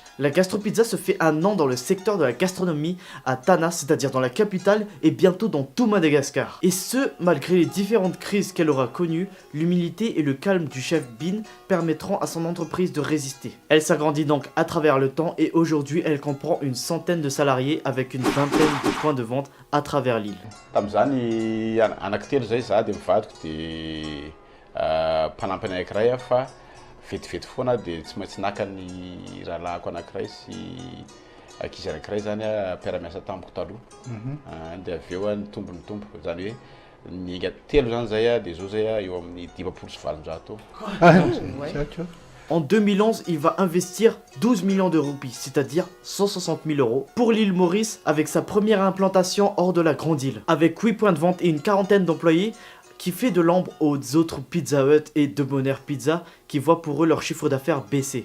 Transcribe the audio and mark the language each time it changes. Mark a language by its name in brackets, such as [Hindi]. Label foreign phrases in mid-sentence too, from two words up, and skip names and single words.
[French] La gastro-pizza se fait un nom dans le secteur de la gastronomie à Tana, c'est-à-dire dans la capitale et bientôt dans tout Madagascar. Et ce, malgré les différentes crises qu'elle aura connues, l'humilité et le calme du chef Bin permettront à son entreprise de résister. Elle s'agrandit donc à travers le temps et aujourd'hui elle comprend une centaine de salariés avec une vingtaine de points de vente à travers l'île. [Malagasy] Tam'izany anankitelo zay za de mivadiko de mpanampy anankiray fa vetivety foana de tsy maintsy naka ny rahalahako anankiray sy ankizy anankiray zany mpiara-miasa tamiko taloha de aveo nitombo zany hoe ny telo zany zay de zao zay eo amin'ny 200 sy valonjato. [French] En 2011, il va investir 12 millions de roupies, c'est-à-dire 160 000 € pour l'île Maurice avec sa première implantation hors de la grande île. Avec 8 points de vente et une quarantaine d'employés qui fait de l'ombre aux autres Pizza Hut et Debonair Pizza qui voient pour eux leur chiffre d'affaires baisser.